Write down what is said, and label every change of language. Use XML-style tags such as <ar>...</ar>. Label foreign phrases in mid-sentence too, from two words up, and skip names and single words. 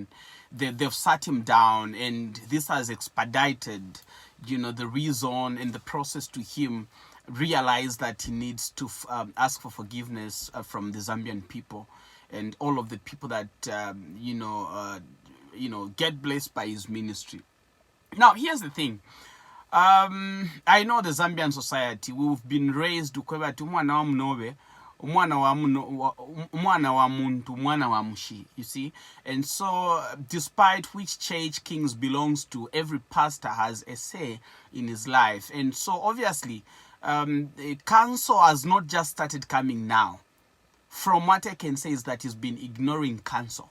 <en>They've sat him down, and this has expedited, you know, the reason and the process to him realize that he needs to ask for forgiveness from the Zambian people and all of the people that you know, get blessed by his ministry. Now, here's the thing. I know the Zambian society, we've been raised to</en> <bem>umwana wa mnobe, umwana wa muntu, umwana wa mushi,</bem> <en>you see. And so, despite which church Kings belongs to, every pastor has a say in his life. And so, obviously, the council has not just started coming now. From what I can say is that he's been ignoring counsel.</en>